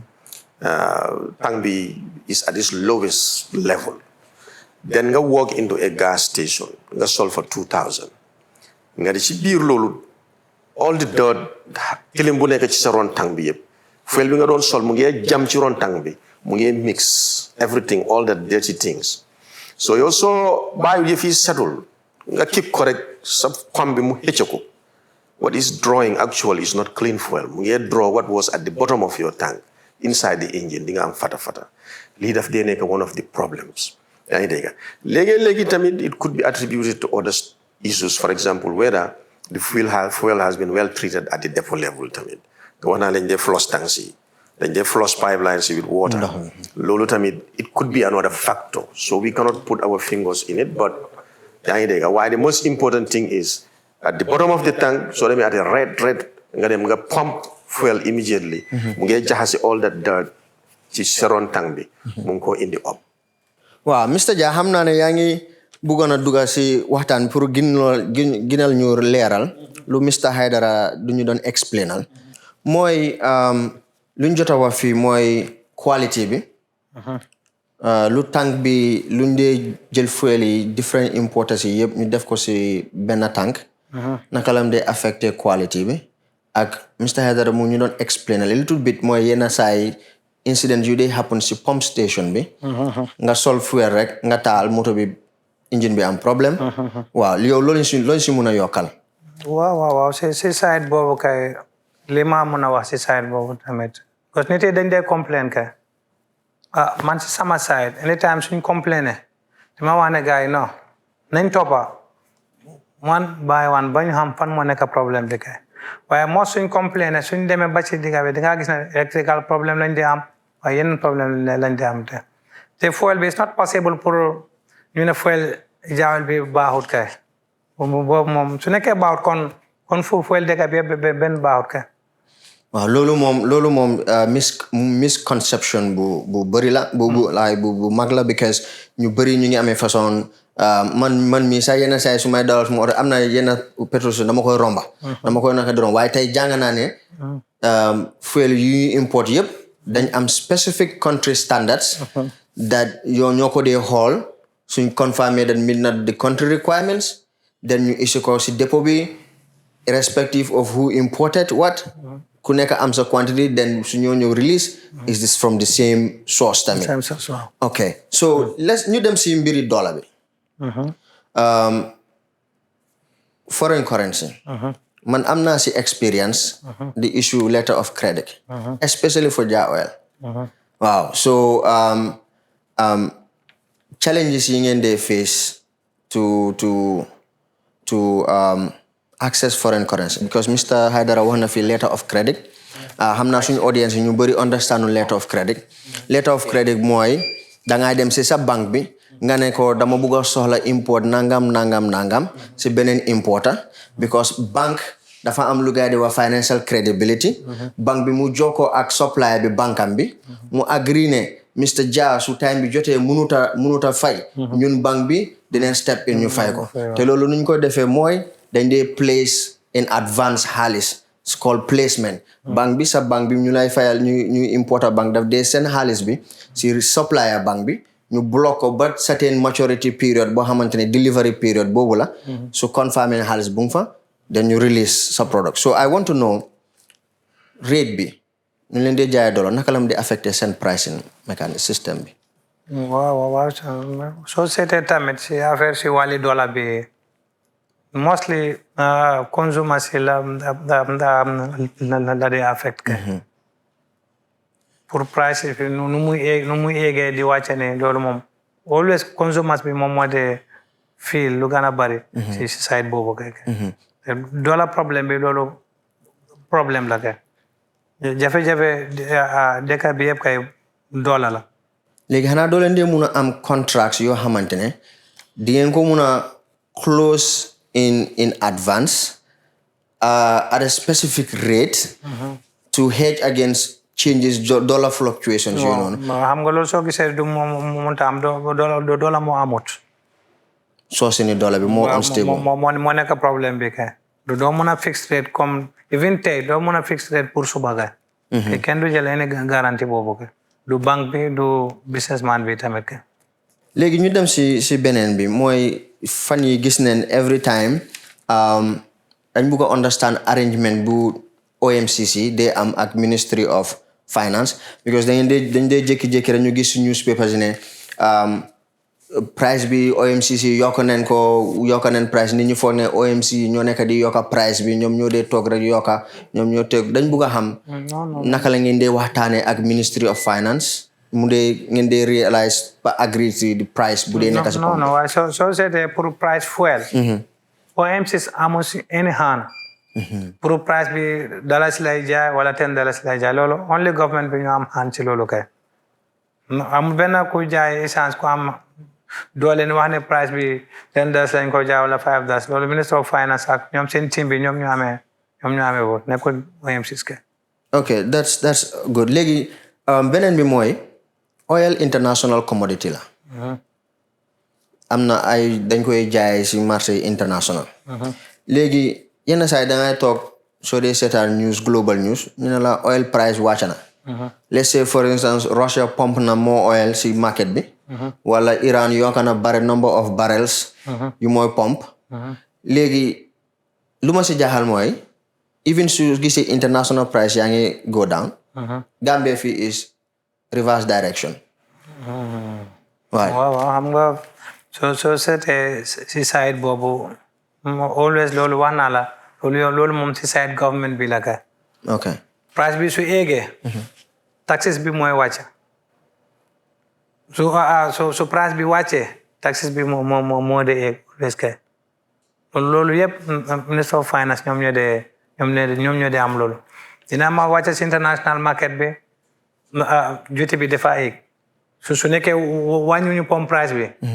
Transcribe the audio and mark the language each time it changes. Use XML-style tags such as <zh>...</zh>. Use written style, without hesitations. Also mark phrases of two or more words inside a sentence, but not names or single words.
<wo>tank bi</wo> <en>is at its lowest level then</en> <wo>nga</wo> <en>walk into a gas station</en> <wo>nga sol for 2000 nga di ci biir loolu</wo> <en>all the dirt</en> <wo>tilim bu nekk ci sa ron tank bi yëpp fuel bi nga doon sol mu ngi jam ci ron tank bi mu ngi mix</wo> <en>everything all the dirty things so</en> <wo>yow soo bàyyi yëf yi setul nga</wo> <en>keep correct</en> <wo>sa pam bi mu xëcc ko</wo> <en>what is drawing actually is not clean fuel</en> <wo>mu ngi</wo> <en>draw what was at the bottom of your tank inside the engine</en> <wo>di nga am fata lii daf dee nekk</wo> <en>one of the problems</en> <wo>yaa ngi dégg léegi tamit</wo> <en>it could be attributed to other issues for example whether the fuel has been well treated at the depot level</en> <wo>tamit wax naa lañ dee</wo> <en>flush tanks</en> <wo>yi dañ dee</wo> <en>flush pipelines with water</en> <wo>loolu tamit</wo> <en>it could be another factor so we cannot put our fingers in it but</en> <wo>yaa ngi dégg waaye</wo> <en>the most important thing is at the bottom of the tank soo demee at a red</en> <wo>nga dem nga</wo> <en>pump fuel immediately</en> <wo>mu ngi jaxase</wo> <en>all that dirt</en> <wo>ci seron tank bi mu ngi ko indi</wo> <en>up.</en> <wo>waaw Mr Jah xam naa ne yaa ngi bëggoon a dugga si waxtaan pour ginal ñu leeral lu Mr Haidara du ñu doon explainal mooy luñ jot a wax fii mooy quality bi lu tank bi luñ dee jël fuel yi</wo> <en>different importers</en> <wo>yi yëpp ñu def ko si benn tank naka lam dee affecté quality bi ak Mr Haidara mu ñu doon explainal</wo> <en>a little bit</en> <wo>mooy yenn saa yi incident yu dee happen si</wo> <en>pump station</en> <wo>bi nga sol fuel rek nga taal moto bi engine bi am problème waaw yow loolu si mun a yokkal. waaw si side boobu kay li ma mun a wax si side boobu tamit parce que nit yi dañ dee complain kay man si sama side anytime suñ complainer dama wax ne gars yi non nañ toppa</wo> <en>one by one</en> <wo>ba ñu xam fan moo nekk problème bi kay waaye moo suñ complainer suñ demee ba ci digga bi di nga gis ne electrical problème lañ di am waaye yeneen problème lañ di am te fuel bi</wo> <en>it's not possible</en> <wo>pour ñu ne fuel jaawel bi baaxut kay boobu moom su nekkee baaxut kon fu fuel dëkk bi benn baaxut kay waaw loolu moom misconception bu bëri la bu mag la because ñu bëri ñu ngi amee façon man mii sax yenn saa yi su may dawal suma oto am na yenn pétrole dama koy romba dama koy naka di romba waaye tey jàng naa ne fuel yu import yëpp dañ am</wo> <en>specific country standards that</en> <wo>ñoo ko dee xool suñ confirmé</wo> <en>that meet not the country requirements then</en> <wo>ñu issue ko si dépôt bi</wo> <en>irrespective of who imported what</en> <wo>ku nekk am sa quantity then su ñoo ñëw</wo> <en>release is this from the same source</en> <wo>tamit</wo> <en>okay so let's</en> <wo>ñu dem si mbiri dollar bi</wo> <en>foreign currency</en> <wo>man am naa si</wo> <en>experience the issue letter of credit especially for Jah Oil wow so challenges</en> <wo>yi ngeen dey</wo> <en>face to access foreign currency because Mr.</en> <wo>Haidara wax na fi letter of credit xam naa suñu audience ñu bëri</wo> <en>understand letter of credit</en> <wo>mooy dangay dem si sa banque bi nga ne ko dama bëgg a soxla import nangam si beneen importer because banque dafa am lu gaay di wax</wo> <en>financial credibility</en> <wo>banque bi mu jokkoo ak supplier bi bankam bi mu agree ne Mr. Jah su time bi jotee munuta fay ñun banque bi dinañ</wo> <en>step in</en> <wo>ñu fay ko te loolu nuñ ko defee mooy dañ dee</wo> <en>place in advance</en> <wo>xaalis</wo> <en>it's called placement</en> <wo>banque bi sa banque bi ñu lay fayal ñu importer banque daf dee seen xaalis bi si supplier banque bi ñu block ko ba</wo> <en>certain maturity period</en> <wo>boo xamante ne</wo> <en>delivery period</en> <wo>boobu la su confirmé ne xaalis bu nga fa</wo> <en>then you release</en> <wo>sa product</wo> <en>so I want to know</en> <wo>rate bi ñu leen dee jaayee dollar naka la mu di affecté seen pricing mécanisme système bi waaw soo seetee tamit si affaire si wàlli dollar bi mostly consomers si la dee affect ke pour price fi nu muy éegee di wàcce ne loolu moom always consomers bi moom moo dee feel lu gën a bari si side boobu kay dollar problème bi loolu problème la kay jafe-jafe dëkk bi yëpp kay dollar la léegi xanaa doo leen dee mun a am contracts yoo xamante ne di ngeen ko mun a</wo> <en>close in advance at a specific rate to hedge against changes dollar fluctuations</en> <wo>yooyu noonu xam nga loolu soo gisee du mun ta am dollar moo amut soo seeni dollar bi moo unstable moo nekk problème bi kay doo mun a</wo> <en>fixed rate</en> <wo>comme even tey doo mun a</wo> <en>fixed rate</en> <wo>pour suba kay te kenn du jël any garantie boobu kay du banque bi du businessman bi tamit kay léegi ñu dem si beneen bi mooy fan yi gis neen</wo> <en>every time</en> <wo>dañ bëgg a understand arrangement bu OMCC day am ak Ministry of Finance because dañ dee jékki-jékki rek ñu gis si newspapers ne price bi OMCC yokk neen price nit ñi foog ne OMC ñoo nekk di yokka price bi ñoom ñoo dee toog rek yokka ñoom ñoo toog dañ bëgg a xam naka la ngeen dee waxtaanee ak Ministry of Finance mu dee ngeen dee realize ba</wo> <en>agree to the price</en> <wo>bu dee nekk si non waaye soo seetee pour price fuel OMC amul si</wo> <en>any hand</en> <wo>pour price bi $1 lay jaay wala $10 lay jaay loolu</wo> <en>only government</en> <wo>bi ñu am hand ci loolu kay amul benn ku jaay essence ku am doole ni wax ne price bi $10 lañ ko jaay wala $5 loolu Minister of Finance ak ñoom seen team bi ñoom ñu amee woon nekkul OMC kay</wo> <en>okay that's good</en> <wo>léegi beneen bi mooy oil</wo> <en>international commodity</en> <wo>la am na ay dañ koy jaay si</wo> <fr>marché international</fr> <wo>léegi yenn saa yi dangay toog soo dee seetaan news</wo> <en>global news</en> <wo>ñu ne la</wo> <en>oil price</en> <wo>wàcc na</wo> <en>let's say for instance</en> <wo>Russia pump na</wo> <en>more oil</en> <wo>si market bi wala Iran yokk na</wo> <en>number of barrels</en> <wo>yu mooy pump léegi lu ma si jaaxal mooy even su gisee</wo> <en>international price</en> <wo>yaa ngi</wo> <en>go down</en> <wo>Gambia fii</wo> <en>is reverse direction</en> <wo>waaw xam nga soo seetee si side boobu always loolu wax naa la loolu moom si side government bi la kay okay price bi su eegee taxes bi mooy wàcc su price bi wàccee taxes bi moo de eeg always kay loolu yëpp Minister of Finance ñoom ñoo dee am loolu dina ma wàcc si</wo> <en>international market</en> <wo>bi duty bi dafa eeg su nekkee wàññuñu</wo> <en>pump price</en> <wo>bi</wo>